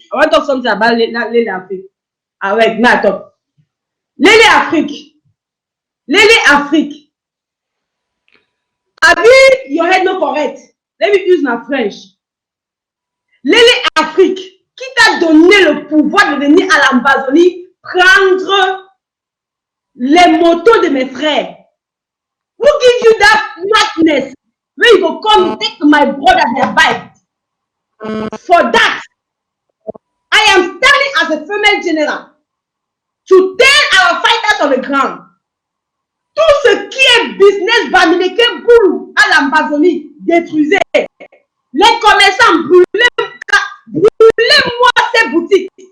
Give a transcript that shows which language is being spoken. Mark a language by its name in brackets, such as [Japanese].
[English] I want to talk something about that lady Afrique. [French] Ah ouais, [English] now talk. Lady Afrique. Lady Afrique. Abi, your head not correct. Let me use my French. [French] Lady Afrique, qui t'a donné le pouvoir de venir à l'Ambazonie prendre les motos de mes frères? [English] Who gives you that madness? Where you go come take my brother their bike? For that, I am standing as a female general to tell our fighters on the ground. [French] Tout ce qui est business Bamileke boulou à l'Ambazonie, détruisez. Les commerçants, brûlez-moi ces boutiques.